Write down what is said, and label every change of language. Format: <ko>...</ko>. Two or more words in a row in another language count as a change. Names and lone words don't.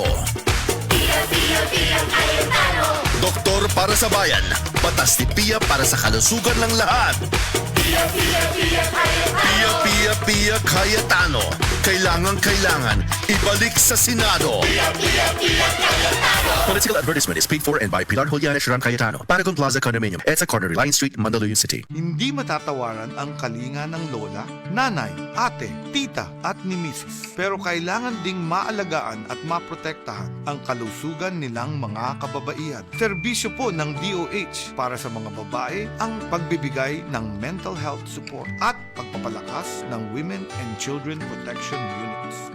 <tl>Pia, Pia, Pia Cayetano. Doktor para sa bayan. Batas ni Pia para sa kalusugan ng lahat. Pia, Pia, Pia Cayetano. Pia, Pia, Pia Cayetano. Kailangan ibalik sa Senado. Pia, Pia, Pia Cayetano.</tl> <en>Political advertisement is paid for and by Pilar Juliana Sharon Cayetano. Paragon Plaza Condominium. EDSA Corner, Reliance Street, Mandaluyong City.</en> <tl>Hindi matatawaran ang kalinga ng lola, nanay, ate, tita at ni misis. Pero kailangan ding maalagaan at maprotektahan ang kalusugan nilang mga kababaihan. Serbisyo po ng DOH para sa mga babae ang pagbibigay ng</tl> <en>mental health support</en> <tl>at pagpapalakas ng Women and Children Protection Units.</tl>